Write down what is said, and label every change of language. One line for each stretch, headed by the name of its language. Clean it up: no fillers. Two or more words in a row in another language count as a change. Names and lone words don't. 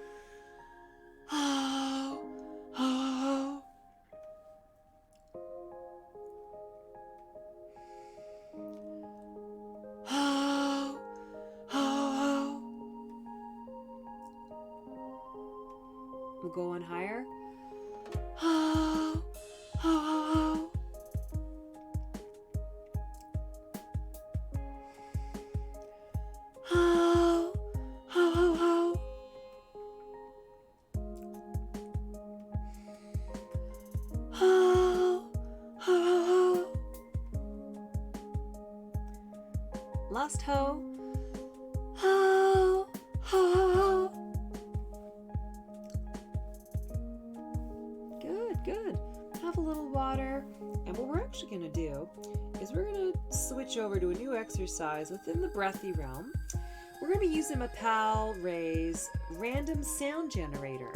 English: Ho, ho, ho. Ho, ho, ho. We'll go on higher. Ho, ho, ho, ho. Ho, ho, ho, ho. Ho, ho, ho, ho. Last ho. Ho, ho, ho, ho. Good, good. Have a little water. And what we're actually going to do is we're going to switch over to a new exercise within the breathy realm. We're going to be using my pal Ray's random sound generator.